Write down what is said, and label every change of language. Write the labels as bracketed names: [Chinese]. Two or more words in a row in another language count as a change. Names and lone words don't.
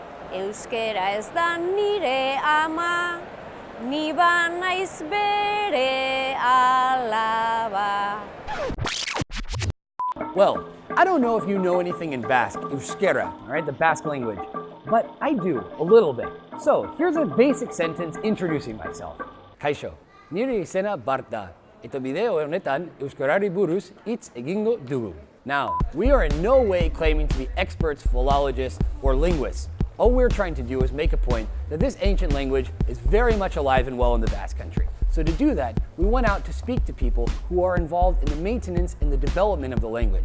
[Basque] Euskera ez da nire ama, ni ba naiz bere alaba. [English] Well, I don't know if you know anything in Basque, Euskera, all right, the Basque language, but I do, a little bit. So here's a basic sentence introducing myself. [Basque] Kaixo, nire izena Bart da, eta bideo honetan Euskarari buruz hitz egingo dugu. [English] Now, we are in no way claiming to be experts, philologists, or linguists. All we're trying to do is make a point that this ancient language is very much alive and well in the Basque Country. So to do that, we went out to speak to people who are involved in the maintenance and the development of the language.